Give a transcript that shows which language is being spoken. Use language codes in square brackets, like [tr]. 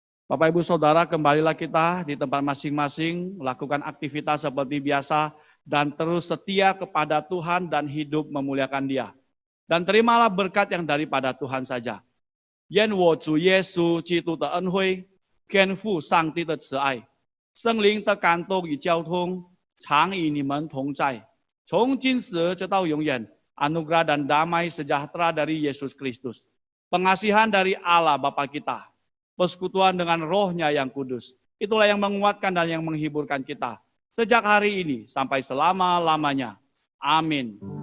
[id] Bapak Ibu Saudara, kembalilah kita di tempat masing-masing, melakukan aktivitas seperti biasa, dan terus setia kepada Tuhan dan hidup memuliakan Dia. Dan terimalah berkat yang daripada Tuhan saja. [zh] 愿我主耶稣基督的恩惠、天父上帝的慈爱、圣灵的感动与交通，常与你们同在，从今时直到永远。 [id] Anugerah dan damai sejahtera dari Yesus Kristus, pengasihan dari Allah Bapa kita, persekutuan dengan Roh-Nya yang kudus, itulah yang menguatkan dan yang menghiburkan kita sejak hari ini sampai selama-lamanya. Amin.